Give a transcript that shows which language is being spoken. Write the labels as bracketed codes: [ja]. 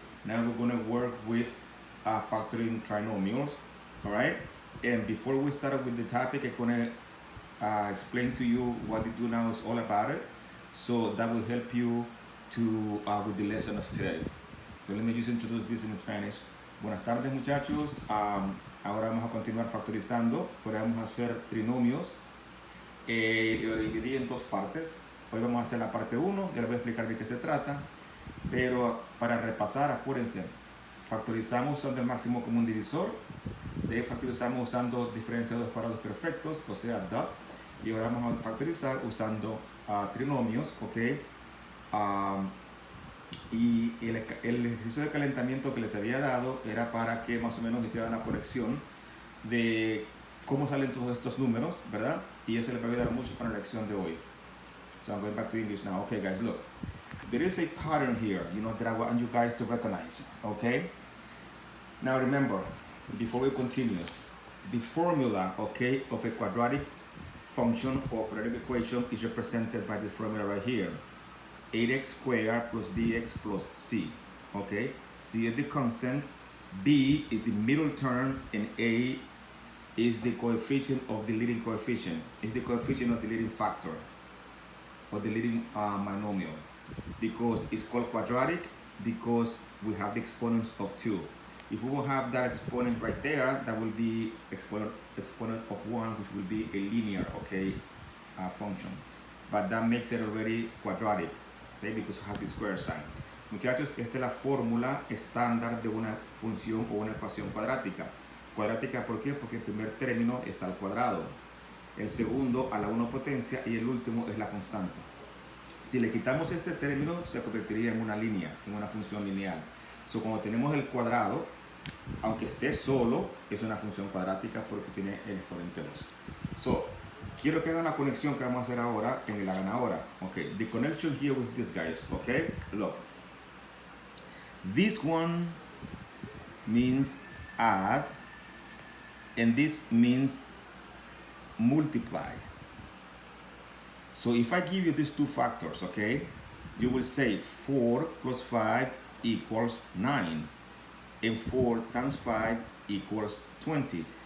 [en] Now we're going to work with factoring trinomials. All right, and before we start with the topic, I'm going to explain to you what the do now is all about it, so that will help you to with the lesson of today. So let me just introduce this in Spanish. [es] Buenas tardes, muchachos. Ahora vamos a continuar factorizando, pero vamos a hacer trinomios. Lo dividí en dos partes. Hoy vamos a hacer la parte 1, ya les voy a explicar de qué se trata, pero para repasar, acuérdense, factorizamos usando el máximo común divisor, de ahí factorizamos usando diferencia de dos cuadrados perfectos, o sea, dots, y ahora vamos a factorizar usando trinomios, ¿ok? Y el ejercicio de calentamiento que les había dado era para que más o menos hicieran la conexión de cómo salen todos estos números, ¿verdad? Y eso les va a ayudar mucho para la lección de hoy. [en] So I'm going back to English now. Okay, guys, look. There is a pattern here, that I want you guys to recognize, okay? Now remember, before we continue, the formula, okay, of a quadratic function or quadratic equation is represented by this formula right here. 8x squared plus bx plus c, okay? C is the constant, b is the middle term, and a is the coefficient of the leading coefficient. It's the coefficient of the leading factor, or the leading monomial, because it's called quadratic because we have the exponents of 2. If we will have that exponent right there, that will be exponent of 1, which will be a linear, okay, function. But that makes it already quadratic, okay, because we have the square sign. [es] Muchachos, esta es la fórmula estándar de una función o una ecuación cuadrática. Cuadrática, ¿por qué? Porque el primer término está al cuadrado, el segundo a la 1 potencia y el último es la constante. Si le quitamos este término, se convertiría en una línea, en una función lineal. So, cuando tenemos el cuadrado, aunque esté solo, es una función cuadrática porque tiene el exponente 2. So, quiero que hagan la conexión que vamos a hacer ahora en el hagan ahora. [en] Okay, the connection here with this, guys. Okay, look. This one means add, and this means multiply. So if I give you these two factors, okay, you will say 4 plus 5 equals 9, and 4 times 5 equals 20.